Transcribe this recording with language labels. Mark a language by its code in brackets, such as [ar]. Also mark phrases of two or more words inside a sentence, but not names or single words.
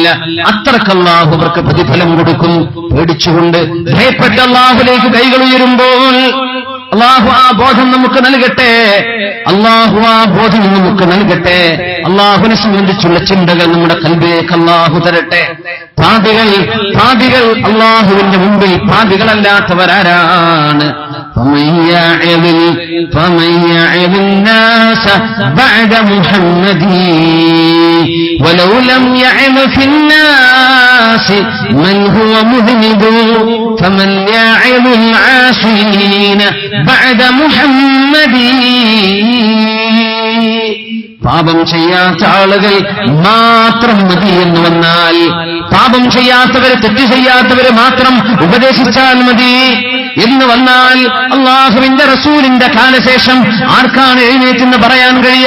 [ml] അത്രക്ക് അല്ലാഹു അവർക്ക് പ്രതിഫലം കൊടുക്കും. പേടിച്ചുകൊണ്ട് ഭയപ്പെട്ട് അല്ലാഹുവിലേക്ക് കൈകൾ ഉയരുമ്പോൾ അല്ലാഹു ആ ബോധം നമുക്ക് നൽകട്ടെ. അല്ലാഹു ആ ബോധം നമുക്ക് നൽകട്ടെ. അല്ലാഹുവിനെ സംബന്ധിച്ചുള്ള ചിന്തകൾ നമ്മുടെ ഖൽബിലേക്ക് അല്ലാഹു തരട്ടെ. പാപികൾ അല്ലാഹുവിന്റെ മുമ്പിൽ പാപികളല്ലാത്തവരാരാണ്? [ar] فمن يعظ الناس بعد محمد ولو لم يعظ في الناس من هو مذنب فمن يعظ العاصين بعد محمد. [ml] പാപം ചെയ്യാത്ത ആളുകൾ മാത്രം മതി എന്ന് വന്നാൽ, പാപം ചെയ്യാത്തവര്, തെറ്റ് ചെയ്യാത്തവര് മാത്രം ഉപദേശിച്ചാൽ മതി എന്ന് വന്നാൽ, അല്ലാഹുവിന്റെ റസൂലിന്റെ കാലശേഷം ആർക്കാണ് എഴുന്നേറ്റെന്ന് പറയാൻ കഴിയുക?